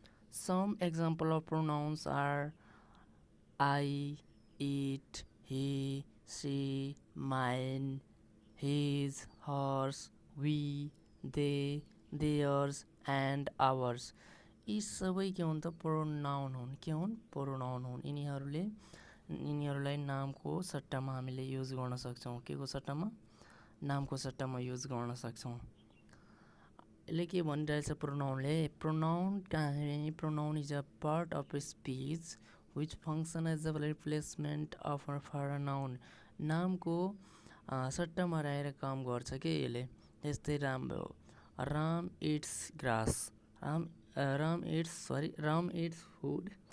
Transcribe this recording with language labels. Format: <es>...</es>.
<en>Some example of pronouns are I, it, he, she, mine, his, hers, we, they, theirs and ours.</en> <ne>यी सबै के हुन् त pronoun हुन्। के हुन्? प्रोनाउन हुन्। यिनीहरूलाई नामको सट्टामा हामीले युज गर्न सक्छौं। के को सट्टामा? नामको सट्टामा युज गर्न सक्छौं। यसले के भनिरहेछ प्रोनाउनले?</ne> <en>Pronoun is a part of speech which function as a replacement of for a noun.</en> <ne>नामको सट्टामा रहेर काम गर्छ के यसले। जस्तै</ne> <en>Ram eats grass. Ram eats food.</en>